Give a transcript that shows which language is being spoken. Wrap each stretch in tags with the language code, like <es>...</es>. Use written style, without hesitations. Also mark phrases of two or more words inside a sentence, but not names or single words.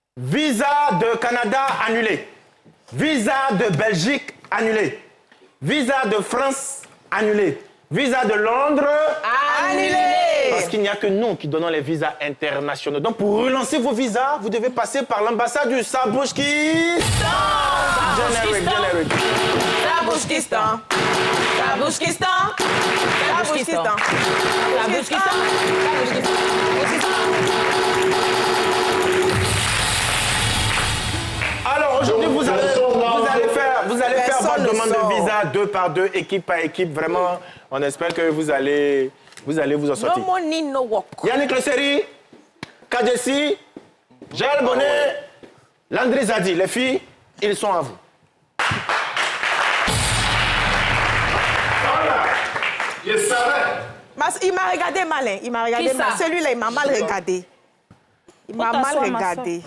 <fr>Visa de Canada annulé. Visa de Belgique annulé. Visa de France annulé. Visa de Londres Annulé. Parce qu'il n'y a que nous qui donnons les visas internationaux. Donc pour relancer vos visas, vous devez passer par l'ambassade du Sabouchkistan. Générique. Sabouchkistan. Sabouchkistan. Sabouchkistan. Sabouchkistan. Alors aujourd'hui, vous allez faire votre demande de visa 2 par 2, équipe par équipe. Vraiment, on espère que vous allez vous en sortir.</fr> <en>No money, no work.</en> <fr>Yannick Le Seri, Kadjessi, Jaël Bonnet, Landry Zadi. Les filles, ils sont à vous. Voilà. Je savais. Il m'a regardé malin. Il m'a regardé Qui ça? mal. Celui-là, il m'a mal regardé. Il m'a mal regardé.</fr>